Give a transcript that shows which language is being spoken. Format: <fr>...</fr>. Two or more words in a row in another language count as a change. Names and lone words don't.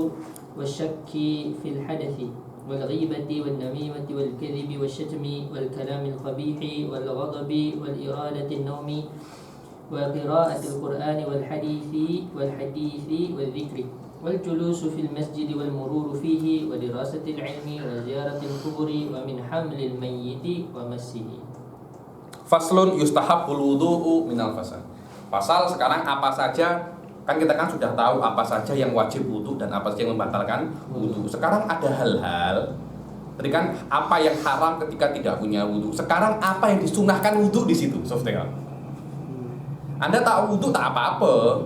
<ar>والشك في الحدث والغيبة والنميمة والكذب والشتم والكلام القبيح والغضب والإرادة النوم وقراءة القرآن والحديث والذكر والجلوس في المسجد والمرور فيه ودراسة العلم وزيارة القبور ومن حمل الميت ومسه. فصل يستحب الوضوء من الفصل.</ar> <id>Pasal sekarang apa saja, kan kita kan sudah tahu apa saja yang wajib wudu dan apa saja yang membatalkan wudu. Sekarang ada hal-hal, tadi kan apa yang haram ketika tidak punya wudu. Sekarang apa yang disunahkan wudu di situ. Anda tak wudu tak apa-apa.</id>